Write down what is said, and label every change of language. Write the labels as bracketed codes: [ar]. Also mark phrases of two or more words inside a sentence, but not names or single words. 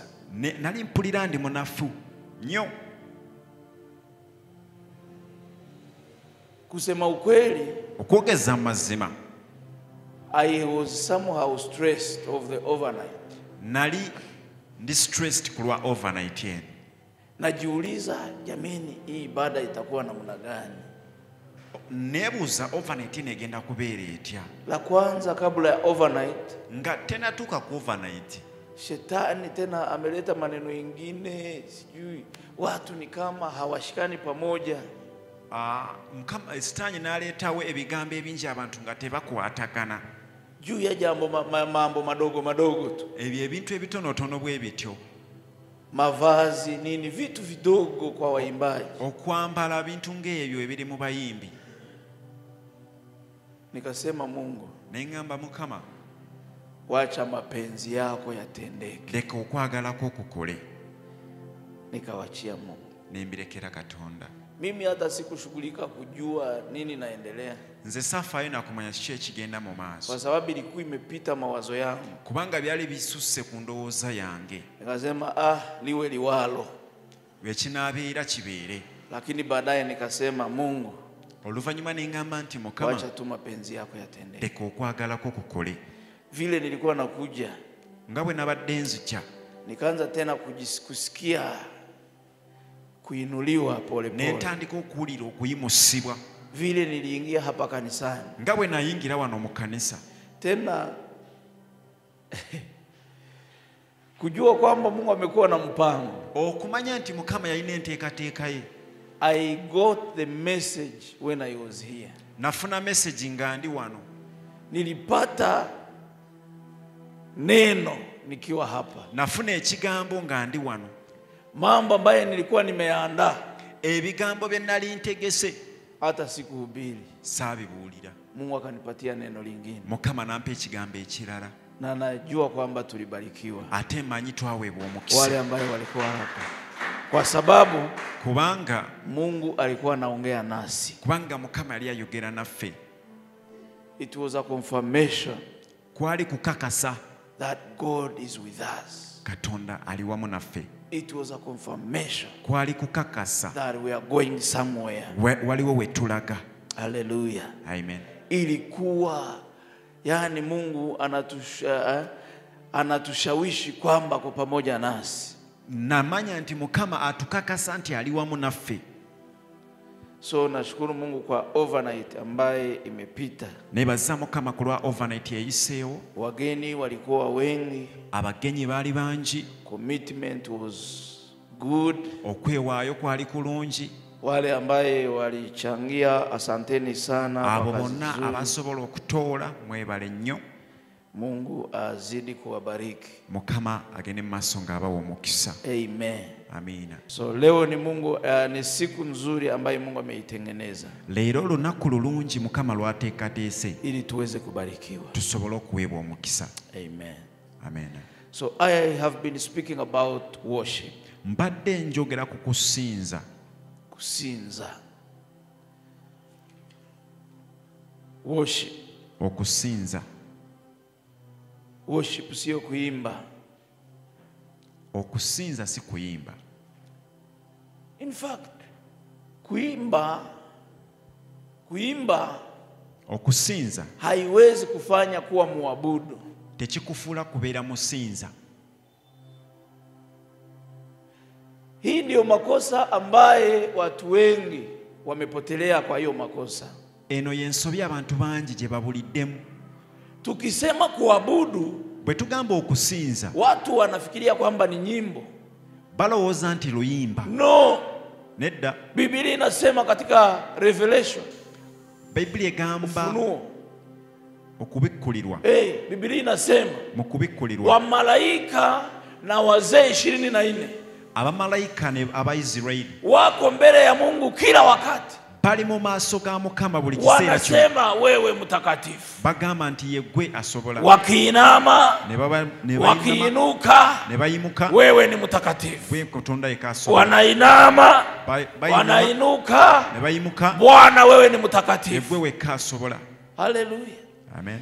[lg] Nali mpulira ndi munafu nnyo. [sw] Kusema ukweli, [lg] Okwogeza amazima, [en] I was somehow stressed of the overnight. [lg] nali ndi stressed ku lwa overnight yen. [sw] Najiuliza, jameni, hii ibada itakuwa namna gani? [lg] Neebuuza overnight negenda kubeera etya. [sw] La kwanza, kabla ya overnight, [lg] Nga tenatuuka ku overnight, [sw] shetani tena ameleta maneno ingine, sijui watu ni kama hawashikani pamoja. [lg] Mukama Sitaani n'aleetawo ebigambo ebingi abantu nga tebakwatagana. [sw] Juu ya mambo madogo madogo tu. [lg] Ebyo ebintu ebitonotono bwe bityo. [sw] Mavazi nini, vitu vidogo kwa waimbaji. [lg] Okwambala bintu ng'ebyo ebiri mu bayimbi. [sw] Nikasema, Mungu, [lg] Neŋŋamba Mukama, [sw] wacha mapenzi yako yatendeke. [lg] leka okwagalako kukole. [sw] Nikawachia Mungu. [lg] Nembirekera Katonda. [sw] Mimi hata sikushughulika kujua nini naendelea, [lg] Nze safaayo nakumanya kiki ekigenda mu maaso. [sw] kwa sababu ilikuwa imepita mawazo yangu. [lg] Kubanga byali bisusse ku ndowooza yange. [sw] Nikasema liwe liwalo. [lg] Wekinaabeera kibeere. [sw] Lakini baadaye nikasema, Mungu, [lg] Oluvannyuma neŋŋamba nti Mukama, [sw] wacha tu mapenzi yako yatendeke. [lg] leka okwagalako kukole. [sw] Vile nilikuwa nakuja, [lg] Nga bwe nabadde nzija, [sw] nikaanza tena kusikia kuinuliwa pole pole. [lg] nentandika okuwulira okuyimusibwa. [sw] Vile niliingia hapa kanisani, [lg] Nga bwe nayingira wano mu kkanisa, [sw] tena kujua kwamba Mungu amekuwa na mpango. [lg] okumanya nti Mukama yalina enteekateeka ye. [en] I got the message when I was here. [lg] Nafuna message nga ndi wano. [sw] Nilipata neno nikiwa hapa. [lg] Nafuna ekigambo nga ndi wano. [sw] Mambo ambayo nilikuwa nimeandaa, [lg] Ebigambo bye nali ntegese, [sw] hata sikuhubiri. [lg] saabibuulira. [sw] Mungu akanipatia neno lingine. [lg] Mukama nampa ekigambo ekirala. [sw] Na najua kwamba tulibarikiwa, [lg] Ate mmanyi twaweebwa omukisa. [sw] wale ambao walikuwa hapa, kwa sababu [lg] Kubanga [sw] Mungu alikuwa anaongea nasi. [lg] Mukama yali ayogera naffe. [en] It was a confirmation [lg] Kwali kukakasa [en] that God is with us. [lg] Katonda ali wamu naffe. [en] It was a confirmation [lg] Kwali kukakasa [en] that we are going somewhere. [lg] waliwo we tulaga. Hallelujah. Amen. [sw] ilikuwa yani Mungu anatushawishi kwamba kwa pamoja nasi. [lg] Namanya nti Mukama atukakasa nti ali wamu naffe. [sw] So nashukuru Mungu kwa overnight ambaye imepita. [lg] Nebaza Mukama kulwa overnight yayiseewo. [sw] Wageni walikuwa wengi. [lg] Abagenyi bali bangi. [en] Commitment was good. [lg] Okwewaayo kwali kulungi. [sw] Wale ambaye walichangia asanteni sana. [lg] Abo bonna abasobola okutoola mwebale nnyo. [sw] Mungu azidi kuwabariki. [lg] Mukama agende maaso ng'abawa omukisa. Amen. Amina. [sw] So leo ni Mungu ni siku nzuri ambayo Mungu ameitengeneza. [lg] Leero lunaku lulungi Mukama lwateekateese [sw] ili tuweze kubarikiwa. [lg] Tusobole okuweebwa omukisa. Amen. Amen. [en] So I have been speaking about worship. [lg] Mbadde njogera ku kusinza. [sw] Kusinza. Worship. [lg] Okusinza. [sw] Worship sio kuimba. [lg] Okusinza si kuyimba. [en] In fact, [sw] kuimba [lg] okusinza [sw] haiwezi kufanya kuwa muabudu. [lg] Tekikufuula kubeera musinza. [sw] Hii ndio makosa ambaye watu wengi wamepotelea kwa hiyo makosa. [lg] Eno yensobi abantu bangi gye babuliddemu. [sw] Tukisema kuabudu, [lg] bwe tugamba okusinza, [sw] watu wanafikiria kwamba ni nyimbo. [lg] Balowooza nti luyimba. No. Nedda. [sw] Biblia inasema katika Revelation. [lg] Biblia egamba [sw] Ufunuo. [lg] Okubikkulirwa. [sw] Biblia inasema [lg] mu kubikkulirwa. [sw] Wa malaika na wazee 24. [lg] Abamalayika ne Abaisiraeli [sw] wako mbele ya Mungu kila wakati. [lg] Bali mu maaso ga Mukama buli kiseera kyo. [sw] Wanasema wewe mtakatifu. [lg] Bagamba nti ye gwe asobola. [sw] Wakiinama, wakiinuka, [lg] ne bayimuka, [sw] wewe ni mtakatifu. [lg] Gwe Katonda yekasobola. [sw] Wanainama, wanainuka, [lg] ne bayimuka, [sw] Bwana wewe ni mtakatifu. [lg] Gwe wekasobola. Haleluya. Amen.